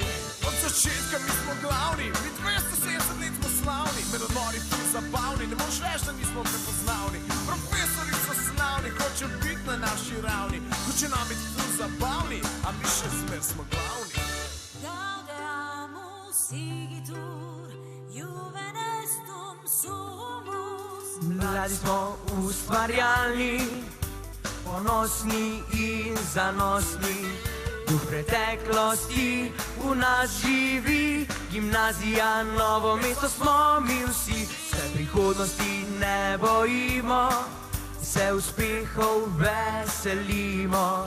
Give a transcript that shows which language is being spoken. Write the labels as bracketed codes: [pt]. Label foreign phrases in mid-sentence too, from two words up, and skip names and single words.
[sl] Od začetka mi smo glavni, mi 270 let smo slavni, med odmori ful zabavni, ne moreš reči, da nismo prepoznavni. Profesori so slavni, hoče biti na naši ravni, hoče nam biti ful zabavni, a mi še zmer smo glavni. [la] Gaudeamus igitur, juve nestum sumus. [sl] Mladi smo ustvarjalni, ponosni in zanosni. Duh preteklosti v nas živi, gimnazija, Novo mesto smo mi vsi. Se prihodnosti ne bojimo, se uspehov veselimo.